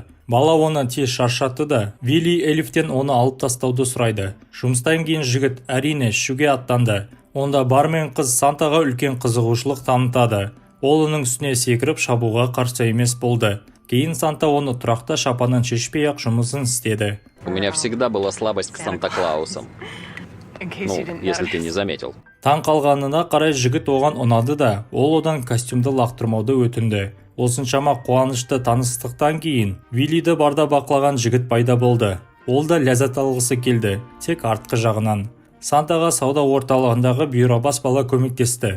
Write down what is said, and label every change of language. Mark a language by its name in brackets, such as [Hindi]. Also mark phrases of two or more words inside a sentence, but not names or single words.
[Kazakh] Бала оны тез шаршатты да, Вилли Элифтен оны алып тастауды сұрайды. Жұмыстан кейін жігіт әрине ішуге аттанды. Онда бармен қыз Сантаға үлкен қызығушылық танытады. Ол оның үстіне секіріп шабуға қарсы емес болды. Кейін Санта оны тұрақта шапанын шешпей-ақ жұмысын істеді. [Russian] У меня всегда была слабость к Санта-Клаусам. Если ты не заметил. [Kazakh] Таң қалғанына қарай жігіт оған ұнады да, ол одан костюмді лақтырмауды өтінді. Осыншама қуанышты таныстықтан кейін Виллиді барда бақылаған жігіт пайда болды. Ол да ләззат алғысы келді, тек артқы жағынан. Сантаға сауда орталығындағы бұйрабас бала көмектесті.